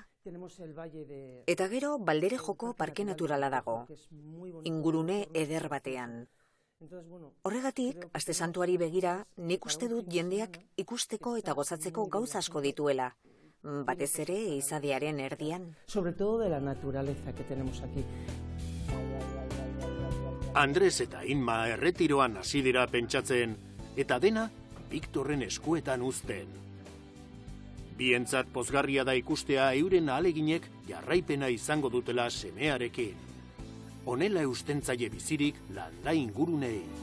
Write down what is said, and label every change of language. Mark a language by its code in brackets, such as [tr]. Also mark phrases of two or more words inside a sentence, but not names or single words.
[eu] Eta gero Balderejoko parke naturala dago, ingurune eder batean. Horregatik, aste santuari begira, nik uste dut jendeak ikusteko eta gozatzeko gauza asko dituela. Batez ere, izadearen erdian. [es] Sobre todo de la naturaleza que tenemos aquí. [eu] Andres eta Inma erretiroan hasi dira pentsatzen, eta dena Victorren eskuetan uzten. Bientzat pozgarria da ikustea euren ahaleginek jarraipena izango dutela semearekin. Honela eustentzaile bizirik landa ingurunei.